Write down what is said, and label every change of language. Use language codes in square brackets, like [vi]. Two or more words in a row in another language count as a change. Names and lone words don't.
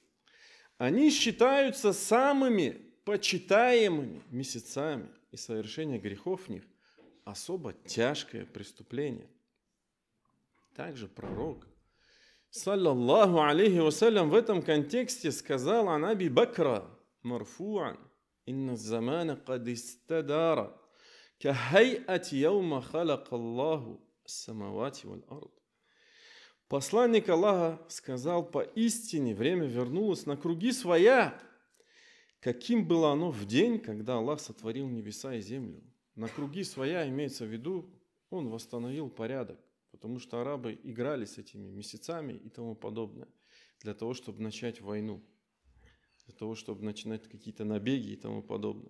[ru] Они считаются самыми почитаемыми месяцами, и совершение грехов в них особо тяжкое преступление. Также пророк, [ar] صلى الله عليه وسلم, [ru] в этом контексте сказал [ar] عن أبي بكرة مرفوعا إن الزمان قد استدار كهيئة يوم خلق الله السماوات والأرض. [ru] Посланник Аллаха сказал: поистине время вернулось на круги своя, каким было оно в день, когда Аллах сотворил небеса и землю. На круги своя имеется в виду, он восстановил порядок, потому что арабы играли с этими месяцами и тому подобное, для того, чтобы начать войну, для того, чтобы начинать какие-то набеги и тому подобное.